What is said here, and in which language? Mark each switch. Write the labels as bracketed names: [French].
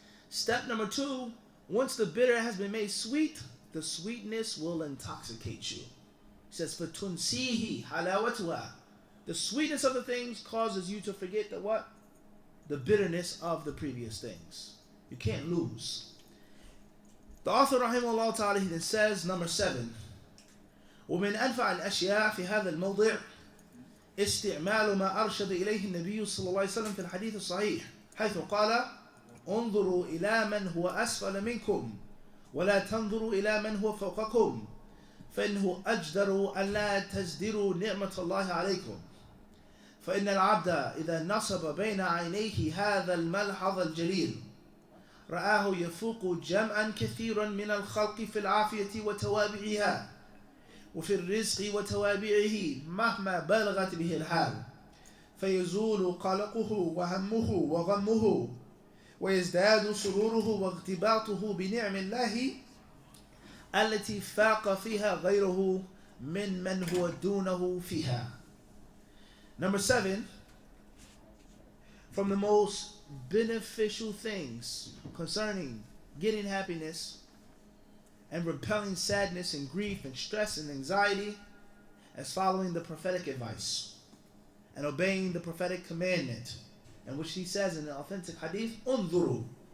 [English] Step number two, once the bitter has been made sweet, the sweetness will intoxicate you. He says, [Arabic] فَتُنْسِيهِ حَلَاوَتُهَا. [English] The sweetness of the things causes you to forget the what? The bitterness of the previous things. You can't lose. The author rahimahullah ta'ala, he then says, number 7, [Arabic] ومن أنفع الأشياء في هذا الموضع استعمال ما أرشد إليه النبي صلى الله عليه وسلم في الحديث الصحيح حيث قال انظروا إلى من هو أسفل منكم ولا تنظروا إلى من هو فوقكم فإنه أجدر أن لا تزدروا نعمة الله عليكم فإن العبد إذا نصب بين عينيه هذا الملحظ الجليل رآه يفوق جمعا كثيرا من الخلق في العافية وتوابعها وفي الرزق وتوابعه مهما بلغت به الحال فيزول قلقه وهمه وغمه ويزداد سروره واغتباطه بنعم الله التي فاق فيها غيره من هو دونه فيها. [English] Number 7, from the most beneficial things concerning getting happiness and repelling sadness and grief and stress and anxiety as following the prophetic advice and obeying the prophetic commandment, in which he says in the authentic hadith, unzuru.